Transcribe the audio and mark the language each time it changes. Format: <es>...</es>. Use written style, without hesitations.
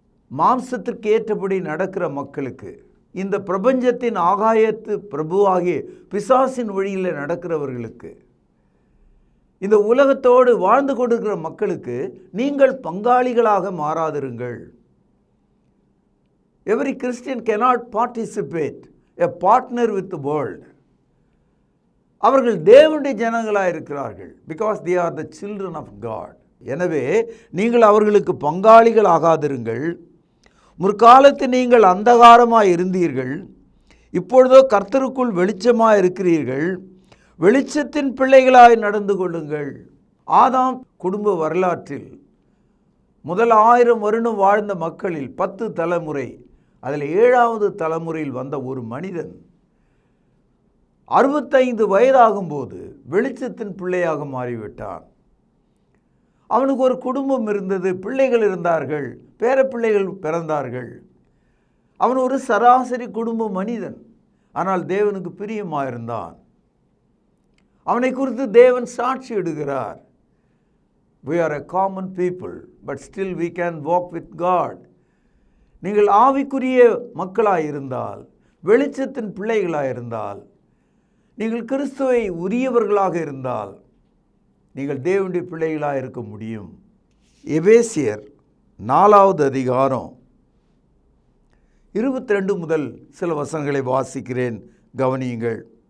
<ta>மாம்சத்திற்கு ஏற்றபடி நடக்கிற மக்களுக்கு, இந்த பிரபஞ்சத்தின் ஆகாயத்து பிரபுவாகிய பிசாசின் வழியில் நடக்கிறவர்களுக்கு, இந்த உலகத்தோடு வாழ்ந்து கொண்டிருக்கிற மக்களுக்கு நீங்கள் பங்காளிகளாக மாறாதிருங்கள்.</ta> <en>Every Christian cannot participate, a partner with the world.</en> <ta>அவர்கள் தேவனுடைய ஜனங்களாக இருக்கிறார்கள்.</ta> <en>Because they are the children of God.</en> <ta>எனவே நீங்கள் அவர்களுக்கு பங்காளிகள் ஆகாதிருங்கள். முற்காலத்தில் நீங்கள் அந்தகாரமாய் இருந்தீர்கள், இப்பொழுதோ கர்த்தருக்குள் வெளிச்சமாய் இருக்கிறீர்கள். வெளிச்சத்தின் பிள்ளைகளாய் நடந்து கொள்ளுங்கள். ஆதாம் குடும்ப வரலாற்றில் முதல் 1000 வருடம் வாழ்ந்த மக்களில் 10 தலைமுறை, அதில் 7வது தலைமுறையில் வந்த ஒரு மனிதன் 65 வயதாகும்போது வெளிச்சத்தின் பிள்ளையாக மாறிவிட்டான். அவனுக்கு ஒரு குடும்பம் இருந்தது, பிள்ளைகள் இருந்தார்கள், பேரப்பிள்ளைகள் பிறந்தார்கள். அவன் ஒரு சராசரி குடும்ப மனிதன், ஆனால் தேவனுக்கு பிரியமாக இருந்தான். அவனை குறித்து தேவன் சாட்சி இடுகிறார்.</ta> <en>We are a common people, but still we can walk with God.</en> <ta>நீங்கள் ஆவிக்குரிய மக்களாய் இருந்தால், வெளிச்சத்தின் பிள்ளைகளாக இருந்தால், நீங்கள் கிறிஸ்துவை உரியவர்களாக இருந்தால், நீங்கள் தேவனுடைய பிள்ளைகளாக இருக்க முடியும். எபேசியர் 4வது அதிகாரம் 22 முதல் சில வசனங்களை வாசிக்கிறேன், கவனியுங்கள்.</ta>